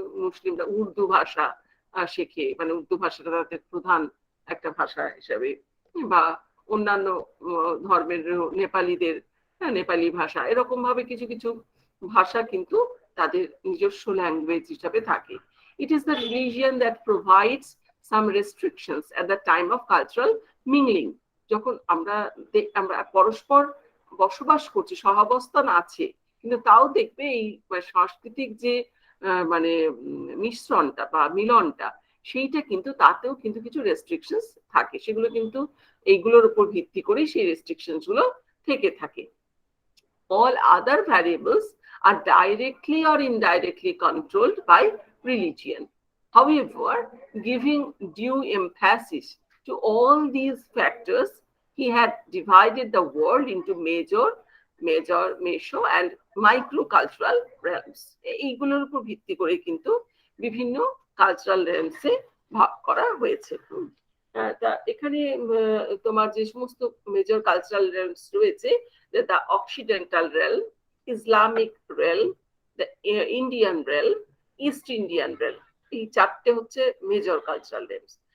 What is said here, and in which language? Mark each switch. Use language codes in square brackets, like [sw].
[bn] মুসলিমরা উর্দু ভাষা শেখে, মানে উর্দু ভাষাটা তাদের প্রধান একটা ভাষা হিসাবে, বা অন্যান্য ধর্মের নেপালিদের নেপালি ভাষা, এরকম ভাবে কিছু কিছু ভাষা কিন্তু তাদের নিজস্ব ল্যাঙ্গুয়েজ হিসাবে থাকে। [en] It is the religion that provides some restrictions at the time of cultural mingling. [bn] যখন আমরা পরস্পর বসবাস করছি, সহাবস্থান আছে, কিন্তু তাও দেখবে এই সাংস্কৃতিক যে মানে মিশ্রণটা বা মিলনটা, সেইটা কিন্তু তাতেও কিন্তু কিছু রেস্ট্রিকশনস থাকে। সেগুলো কিন্তু এইগুলোর উপর ভিত্তি করেই সেই রেস্ট্রিকশনস গুলো থেকে থাকে। [en] All other variables are directly or indirectly controlled by religion. However, giving due emphasis to all these factors, he had divided the world into major, meso and microcultural realms. [bn] এইগুলোর উপর ভিত্তি করে কিন্তু বিভিন্ন কালচারাল রেলমসে ভাগ করা হয়েছে। তা এখানে তোমার যে সমস্ত মেজর কালচারাল রেলমস রয়েছে, the occidental realm, Islamic realm, the Indian realm, east Indian realm, এই চারটে হচ্ছে মেজর কালচারাল রেলমস।